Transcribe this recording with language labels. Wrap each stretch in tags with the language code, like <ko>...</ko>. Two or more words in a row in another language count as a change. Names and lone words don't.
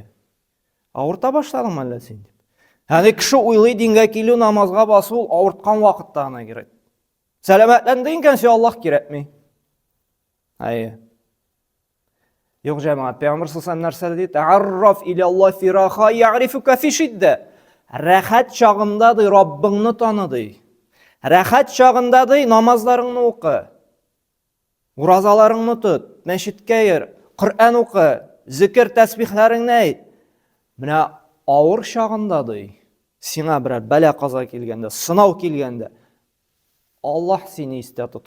<tt>Авырта башладыңмы әллә син дип. Ягъни кеше уйлый, дингә килү, намазга басу ул авырткан вакытта гына кирәк. Сәламәтләндең икән, син Аллаһ кирәкми. Юк, җәмәгать, Пәйгамбер саллаллаһу нәрсә ди?</tt> <ar>تعرف إلى الله في الرخاء يعرفك في الشدة.</ar> <tt>Рәхәт чагында ди Раббыңны таны ди. Рәхәт чагында ди намазларыңны укы. Уразаларыңны тот, мәчеткә йөр, Коръән укы, зикр тәсбихләреңне әйт. Менә авыр чагында ди, сиңа берәр бәла каза килгәндә, сынау килгәндә, Аллаһ сине истә тотыр.</tt>